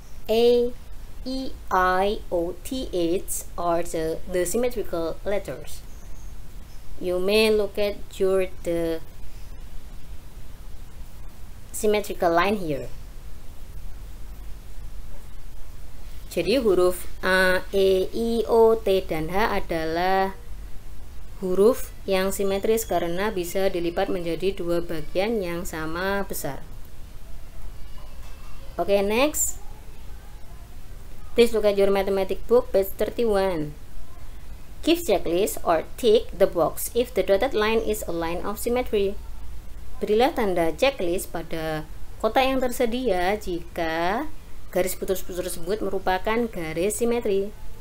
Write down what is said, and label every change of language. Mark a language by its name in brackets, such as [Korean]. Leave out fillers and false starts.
[English] A, E, I, O, T, H are the symmetrical letters. You may look at the symmetrical line here. [Indonesian] Jadi huruf A, E, I, O, T, dan H adalah huruf yang simetris karena bisa dilipat menjadi dua bagian yang sama besar. [English] Oke, next. Please look at your mathematics book, page 31. Give checklist or tick the box if the dotted line is a line of symmetry. [Indonesian] Berilah tanda checklist pada kotak yang tersedia jika garis putus-putus tersebut merupakan garis simetri.